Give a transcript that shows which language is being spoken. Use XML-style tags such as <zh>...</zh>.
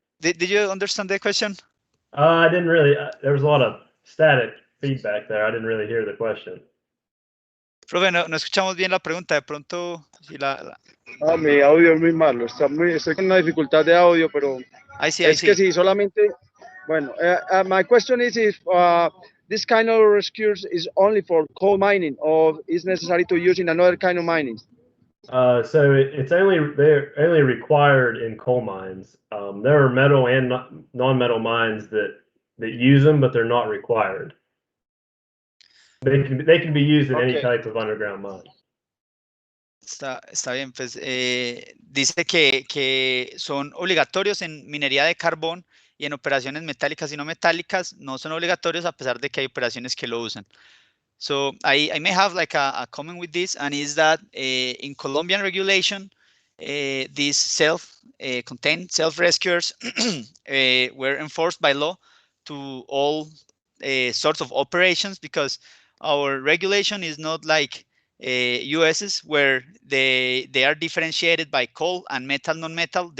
<en>Did you understand the question? I didn't really. There was a lot of static feedback there. I didn't really hear the question.</en> <es>Profe, no escuchamos bien la pregunta, de pronto, si Mi audio es muy malo, estoy con una dificultad de audio, pero ahí sí, es que sí, solamente, bueno,</es> <en>my question is if this kind of rescues is only for coal mining or is necessary to use in another kind of mining? So they're only required in coal mines. There are metal and non-metal mines that use them, but they're not required. They can be used in any type of underground mine.</en> <es>Está bien, pues dice que son obligatorios en minería de carbón y en operaciones metálicas y no metálicas no son obligatorios a pesar de que hay operaciones que lo usan.</es> <en>So I may have like a comment with this, and is that in Colombian regulation, these self-contained self-rescuers were enforced by law to all sorts of operations, because our regulation is not like US's, where they are differentiated by coal and metal, non-metal.</en>